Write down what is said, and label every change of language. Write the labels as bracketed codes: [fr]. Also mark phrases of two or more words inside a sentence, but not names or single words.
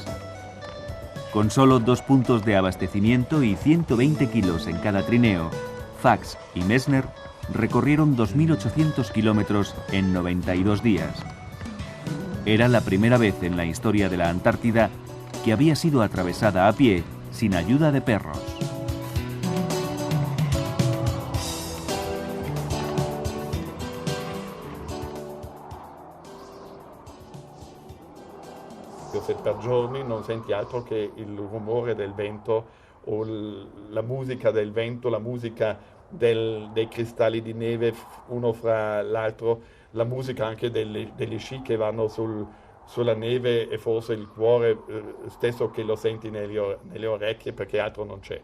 [es] Con solo 2 puntos de abastecimiento y 120 kilos en cada trineo, Fax y Messner recorrieron 2.800 kilómetros en 92 días. Era la primera vez en la historia de la Antártida que había sido atravesada a pie, sin ayuda de perros. [it] Per giorni non senti altro che il rumore del vento o la musica del vento, la musica dei cristalli di neve uno fra l'altro, la musica anche degli sci che vanno sulla neve, e forse il cuore stesso che lo senti nelle orecchie, perché altro non c'è.